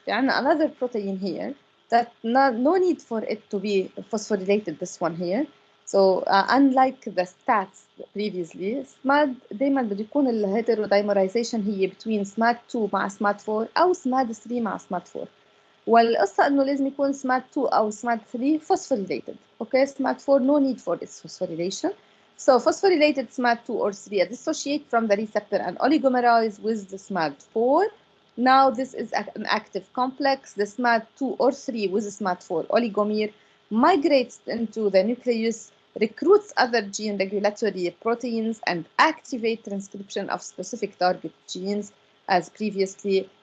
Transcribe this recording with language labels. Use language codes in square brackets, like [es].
[ar] يعني [en] another protein here that no need for it to be phosphorylated, this one here. So unlike the stats previously, SMAD [ar] دايما بده يكون الهيترودايمرايزيشن هي [en] between SMAD2 [ar] مع [en] SMAD4 [ar] أو [en] SMAD3 مع SMAD4. [ar] والقصة إنه لازم يكون SMAD2 أو SMAD3 [en] phosphorylated. Okay, SMAD4 no need for its phosphorylation. So phosphorylated SMAD2 or 3 dissociate from the receptor and oligomerize with the SMAD4. Now this is an active complex. The SMAD2 or 3 with the SMAD4 oligomer migrates into the nucleus, recruits other gene regulatory proteins, and activate transcription of specific target genes as previously.